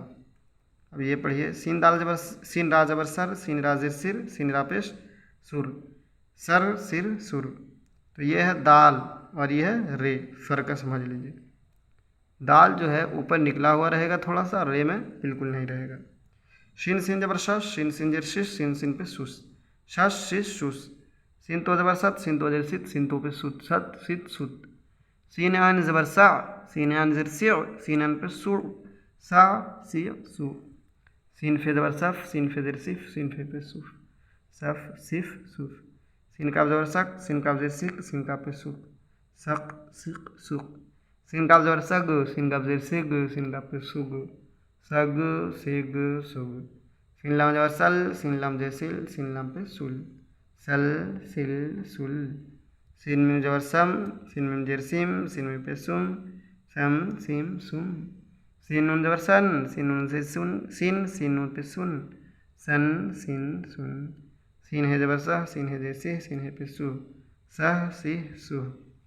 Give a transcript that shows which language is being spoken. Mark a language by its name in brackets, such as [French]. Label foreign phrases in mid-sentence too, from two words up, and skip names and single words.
[Urdu] اب یہ پڑھیے سین دال زبر سین را زبر سر، سین را زیر سر، سین را پیش سر، سر سر سر۔ تو یہ ہے دال اور یہ ہے رے، فرق سمجھ لیجیے۔ دال جو ہے اوپر نکلا ہوا رہے گا تھوڑا سا، رے میں بالکل نہیں رہے گا۔ شین سین زبر شش، شین سین زیر شش، سین سین پہ سس، شش شش شس۔ سین تو زبر ست، سین تو زیر ست، سین تو پہ ست، ست ست ست۔ سین عین زبر سع، سین عین زیر سع، سین عین پہ سع، سع سع سو۔ سین فے زبر صف، سین فے زیر صف، سین فے پہ صف، صف صف صف۔ سین کاف زبر سک، سین کاف زیر سک، سین کاف پہ سک، سق سق سق۔ سین کاف زبر سگ، سین کاف زیر سگ، سین کاف پہ سگ، سگ سگ سگ۔ سین لام زبر سل، سین لام زیر سل، سین لام پہ سل، سل سل سل۔ سین میم زبر سم، سین میم زیر سم، سین میم پہ سم، سم سم سم۔ سین نون زبر سن، سین نون سے سن، سین سین نون پہ سن، سن سن سن۔ سین ہے زبر سہ، سین ہے زیر سہ، سین ہے پہ سہ، سہ سہ سہ۔